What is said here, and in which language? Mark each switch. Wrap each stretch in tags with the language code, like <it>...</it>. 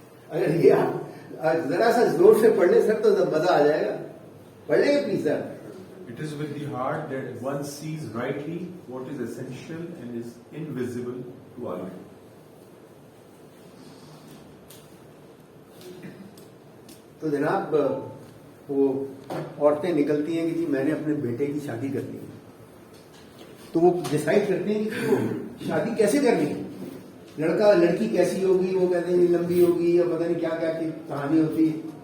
<ur>اگر یہ آپ ذرا سا زور سے پڑھ لیں سر تو مزہ آ جائے گا. پڑھ لیں گے please sir.</ur> <en>It is with the heart that one sees rightly what is essential and is invisible to all men.</en> <ur>تو جناب وہ عورتیں نکلتی ہیں کہ جی میں نے اپنے بیٹے کی شادی کرنی ہے, تو وہ ڈسائڈ کرتے ہیں کہ وہ شادی کیسے کرنی ہے, لڑکا لڑکی کیسی ہوگی, وہ کہتے ہیں لمبی ہوگی یا پتہ نہیں کیا کیا کی کہانی ہوتی ہے.</ur>